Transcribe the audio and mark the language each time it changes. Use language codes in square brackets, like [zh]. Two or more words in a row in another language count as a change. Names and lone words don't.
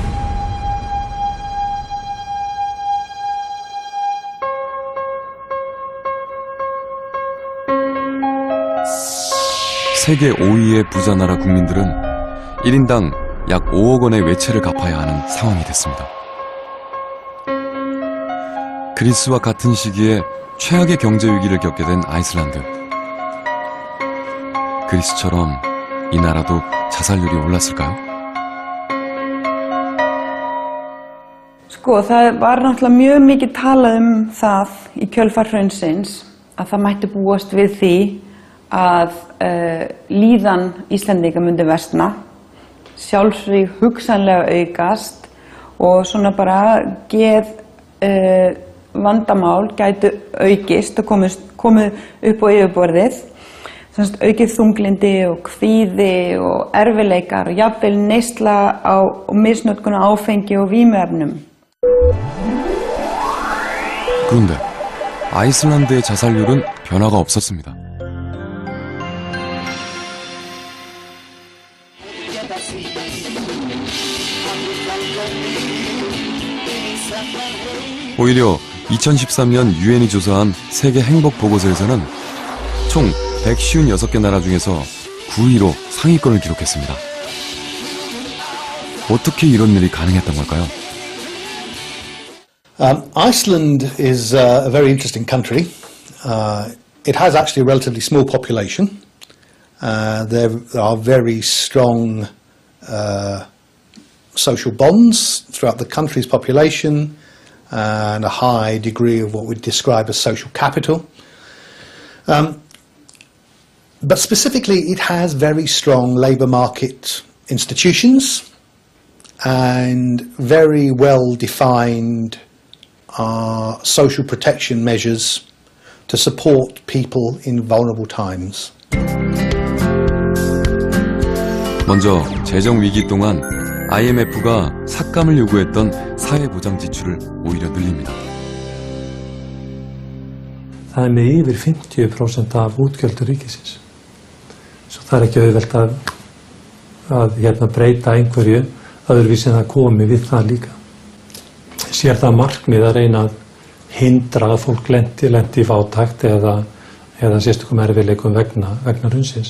[ko] 세계 5위의 부자 나라 국민들은 1인당 약 5억 원의 외채를 갚아야 하는 상황이 됐습니다. 그리스와 같은 시기에 최악의 경제 위기를 겪게 된 아이슬란드. 그리스처럼 이 나라도 자살률이 올랐을까요? [is] Sko, það var náttúrulega mjög mikið talað það í kjölfar hrunsins að það mætti búast við því að líðan Íslendinga myndi versna, sjálfsvíg hugsanlega aukast og svona bara vandamál gætu aukist og komið upp á yfirborðið. Aukið þunglindi og kvíði og erfileikar og jafnvel neysla og misnotkun á áfengi og vímuefnum. [ko] 그런데 아이슬란드의 자살률은 변화가 없었습니다. 오히려 2013년 유엔이 조사한 세계 행복 보고서에서는 총 156개 나라 중에서 9위로 상위권을 기록했습니다. 어떻게 이런 일이 가능했던 걸까요? [en] Iceland is a very interesting country. It has actually a relatively small population. There are very strong social bonds throughout the country's population and a high degree of what we'd describe as social capital. But specifically, it has very strong labour market institutions and very well-defined social protection measures to support people in vulnerable times. [ko] 먼저 재정 위기 동안 IMF가 삭감을 요구했던 사회보장 지출을 오히려 늘립니다. [is] Það með yfir 50% af útgjöldum ríkisins. Svo það ekki auðvelt að breyta einhverju öðruvísi en það komi við það líka. Sér það markmið að reyna að hindra að fólk lendi í fátækt eða sérstökum erfiðleikum vegna hrunsins.